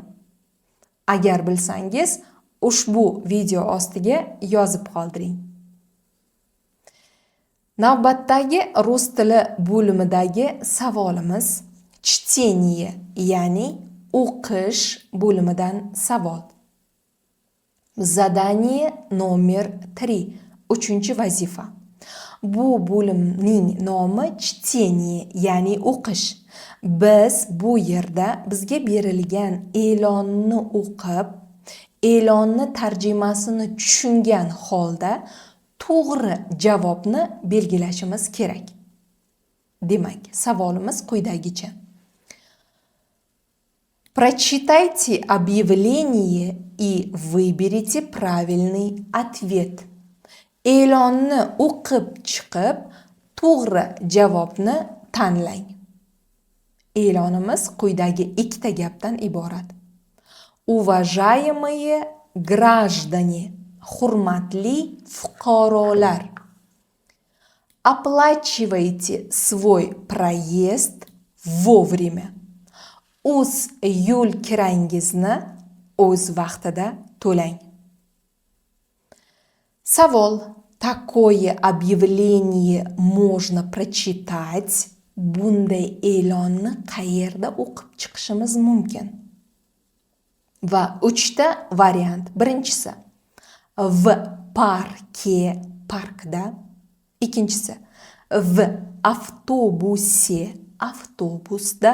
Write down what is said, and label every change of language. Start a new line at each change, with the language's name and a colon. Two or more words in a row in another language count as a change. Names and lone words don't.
Uzbek: Agar bilsangiz, ushbu video ostiga yozib qoldiring. Navbatdagi rus tili bo'limidagi savolimiz чтение, ya'ni o'qish bo'limidan savol.
Russian: Задание номер 3.
Uzbek: 3-vazifa. Bu bo'limning nomi чтение, ya'ni o'qish. Biz bu yerda bizga berilgan e'lonni o'qib, e'lonni tarjimasini tushungan holda to'g'ri javobni belgilashimiz kerak. Demak, savolimiz quyidagicha.
Russian: Прочитайте объявление и выберите правильный ответ.
Uzbek: E'lonni o'qib chiqib, to'g'ri javobni tanlang. E'lonimiz quyidagi ikkita gapdan iborat.
Russian: Уважаемые граждане,
Uzbek: hurmatli fuqarolar,
Russian: оплачивайте свой проезд вовремя.
Uzbek: O'z yo'l kirangizni o'z vaqtida to'lang. Savol.
Russian: Такое объявление можно прочитать.
Uzbek: Bunday e'lonni qayerda o'qib chiqishimiz mumkin? Va 3 ta variant. Birinchisi
Russian: в парке,
Uzbek: parkda. Ikkinchisi
Russian: в автобусе,
Uzbek: avtobusda.